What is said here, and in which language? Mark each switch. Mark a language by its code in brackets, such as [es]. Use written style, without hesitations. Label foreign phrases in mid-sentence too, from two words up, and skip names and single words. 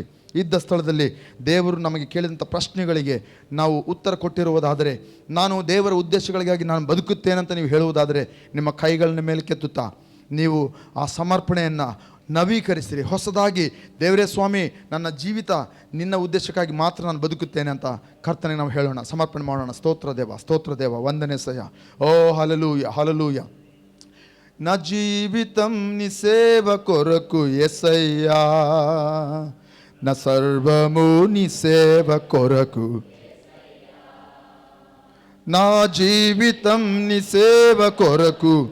[kn] ಇದ್ದ ಸ್ಥಳದಲ್ಲಿ ದೇವರು ನಮಗೆ ಕೇಳಿದಂಥ ಪ್ರಶ್ನೆಗಳಿಗೆ ನಾವು ಉತ್ತರ ಕೊಟ್ಟಿರುವುದಾದರೆ, ನಾನು ದೇವರ ಉದ್ದೇಶಗಳಿಗಾಗಿ ನಾನು ಬದುಕುತ್ತೇನಂತ ನೀವು ಹೇಳುವುದಾದರೆ, ನಿಮ್ಮ ಕೈಗಳನ್ನ ಮೇಲೆ ಕೆತ್ತುತ್ತಾ ನೀವು ಆ ಸಮರ್ಪಣೆಯನ್ನು ನವೀಕರಿಸಿರಿ. ಹೊಸದಾಗಿ, ದೇವರೇ ಸ್ವಾಮಿ, ನನ್ನ ಜೀವಿತ ನಿನ್ನ ಉದ್ದೇಶಕ್ಕಾಗಿ ಮಾತ್ರ ನಾನು ಬದುಕುತ್ತೇನೆ ಅಂತ ಕರ್ತನಿಗೆ ನಾವು ಹೇಳೋಣ, ಸಮರ್ಪಣೆ ಮಾಡೋಣ. ಸ್ತೋತ್ರ ದೇವ, ವಂದನೆ ಸಯ. ಓ ಹಲ್ಲೆಲೂಯಾ. [te] నా జీవితం నీ సేవ కొరకు యేసయ్యా, నా సర్వము నీ సేవ కొరకు, నా జీవితం నీ సేవ కొరకు,